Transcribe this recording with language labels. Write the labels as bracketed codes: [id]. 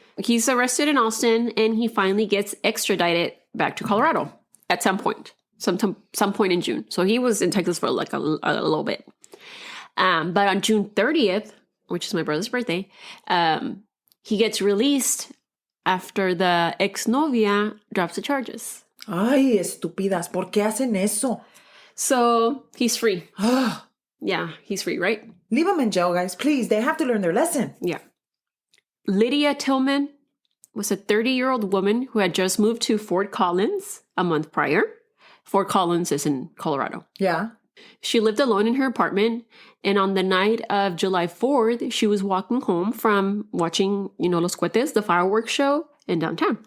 [en] He's arrested in Austin and he finally gets extradited back to Colorado at some point in June. So he was in Texas for a little bit. But on June 30th, which is my brother's birthday, he gets released after the [es] exnovia [en] drops the charges. [es] Ay, estúpidas, ¿por qué hacen eso? [en] So he's free. Yeah, he's free, right? Leave them in jail, guys. Please. They have to learn their lesson. Yeah. Lydia Tillman was a 30-year-old woman who had just moved to Fort Collins a month prior. Fort Collins is in Colorado. Yeah. She lived alone in her apartment, and on the night of July 4th, she was walking home from watching, [es] Los Cohetes, [en] the fireworks show in downtown.